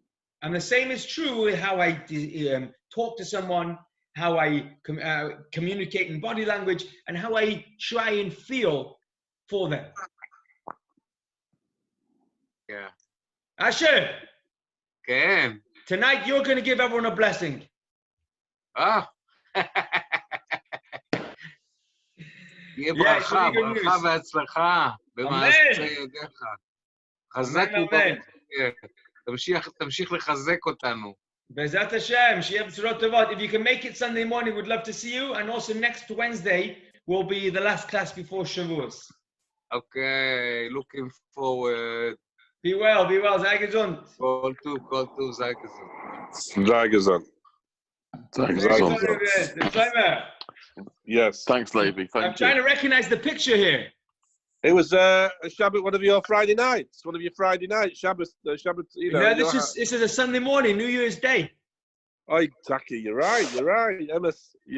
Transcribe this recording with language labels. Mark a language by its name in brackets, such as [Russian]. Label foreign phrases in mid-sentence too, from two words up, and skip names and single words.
[English] And the same is true with how I talk to someone, how I communicate in body language, and how I try and feel for them. Yeah. Asher. Ken. Tonight you're going to give everyone a blessing. Ah. [Hebrew] יהיה ברכה, ברכה והצלחה במעשה ידיך. חזק וברוך. תמשיך לחזק אותנו. בעזרת השם, שיהיה בשורות טובות. [English] If you can make it Sunday morning, we'd love to see you. And also next Wednesday will be the last class before Shavuos. Okay, looking forward. Be well, [Yiddish] זײַ געזונט. [Hebrew] כל טוב, [Yiddish] זײַ געזונט. זײַ געזונט. [English] Yes. Thanks, Levi. I'm trying to recognize the picture here. It was a Shabbat, one of your Friday nights. Shabbat, you know. This is a Sunday morning, New Year's Day. Oh, Taki, you're right. Emma, you